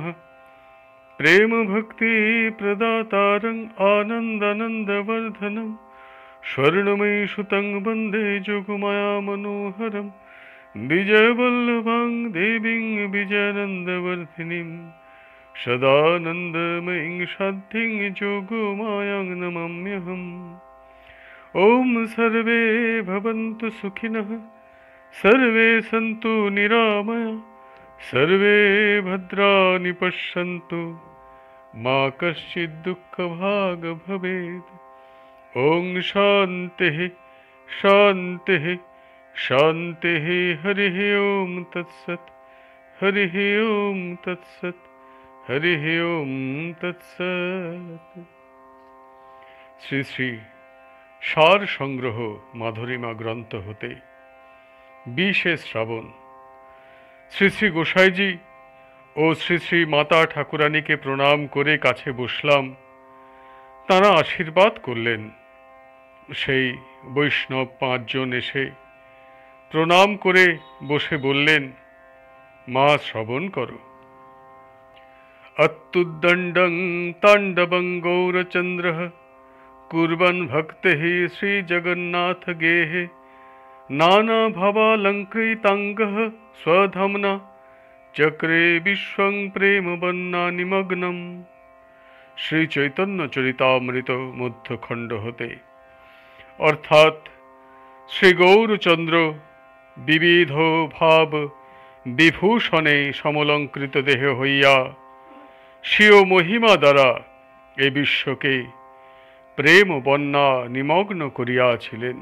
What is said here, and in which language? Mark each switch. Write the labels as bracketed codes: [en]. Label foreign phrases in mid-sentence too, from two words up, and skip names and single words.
[sa] প্রেম ভক্তি প্রদাতারং আনন্দানন্দবর্ধনম। স্বর্ণময়ী সুতং বন্দে যোগমায়া মনোহরম। বিজয়বল্লভাং দেবীং বিজয়ানন্দবর্ধিনীম। সদানন্দময়ীং সাধ্যিং যোগমায়াং নমাম্যহম। ওম সর্বে ভবন্তু সুখিনঃ, সর্বে সন্তু নিরাময়া, সর্বে ভদ্রাণি পশ্যন্তু, मा कश्चित् दुःखभाग् भवेत्। ॐ शान्तिः शान्तिः शान्तिः। हरिः ॐ तत्सत्। हरिः ॐ तत्सत्। हरिः ॐ तत्सत्। [bn] শ্রী শ্রী সার সংগ্রহ মাধুরীমা গ্রন্থ হতে 20শে শ্রাবণ শ্রী শ্রী গোসাইজি ও শ্রী শ্রী মাতা ঠাকুরানীকে প্রণাম করে কাছে বসলাম। তাঁরা আশীর্বাদ করলেন। সেই বৈষ্ণব 5 জন এসে প্রণাম করে বসে বললেন, মা শ্রবণ করো। [sa] अत्तुद्दण्डं ताण्डवं गौरचन्द्रः कुर्वन् भक्तिः श्रीजगन्नाथगेः नानाभवालङ्कृताङ्गः स्वधम्ना चक्रे विश्वं प्रेमबन्ना निमग्नम्। [bn] শ্রী চৈতন্য চরিতামৃত মধ্যখণ্ড হতে। অর্থাৎ শ্রী গৌরচন্দ্র বিবিধ ভাব বিভূষণে সমলঙ্কৃত দেহ হইয়া স্বীয় মহিমা দ্বারা এ বিশ্বকে প্রেম বন্যা নিমগ্ন করিয়াছিলেন।